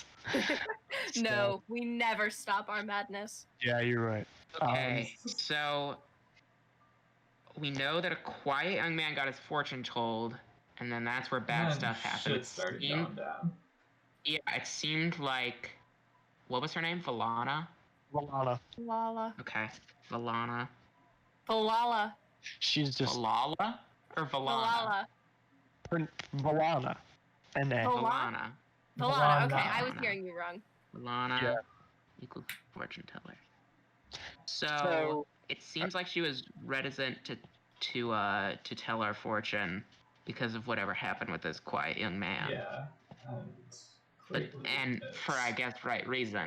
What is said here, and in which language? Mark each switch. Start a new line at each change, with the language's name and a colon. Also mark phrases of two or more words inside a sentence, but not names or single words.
English: No, we never stop our madness. Yeah, you're right. Okay, so we know that a quiet young man got his fortune told, and then that's where bad And stuff happened. Shit started going down. Yeah, it seemed like, what was her name? Valana? Valana. Lala. Okay, Valana. Valala. She's just Valala or Valana? Valala. Valana. And then. Valana. Valana. Okay, Valana. I was hearing you wrong. Valana Yeah. equals fortune teller. So So it seems like she was reticent to tell our fortune because of whatever happened with this quiet young man. Yeah. And for I guess right reason.